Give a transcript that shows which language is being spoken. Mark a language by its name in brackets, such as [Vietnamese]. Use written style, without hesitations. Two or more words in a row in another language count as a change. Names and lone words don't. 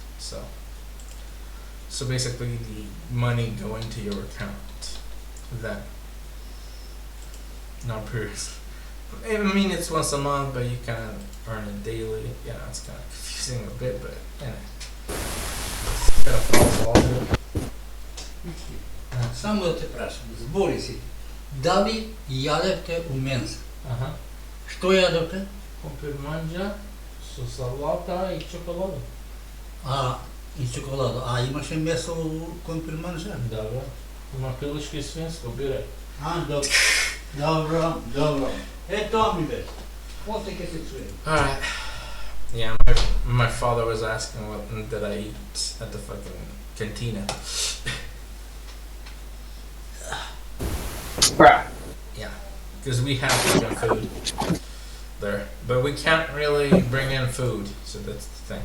[English] So basically, the money going to your account, that not period. I mean, it's once a month, but you can earn it daily. It's kind of confusing a bit, but kind of follows all of it. [Macedonian] Само да те прашам, збори си, дали јадевте у менза? Што јадевте? Компирманџа со салата и чоколада. И чоколада. Имаше месо у компирманџа? Да, бе. Има пилешко и свинско, бирај. Добро. Тоа ми беше. После ќе се чуем. [English] Alright. Yeah, my father was asking what did I eat at the fucking cantina. Bruh. Yeah, because we have fucking food there, but we can't really bring in food, so that's the thing.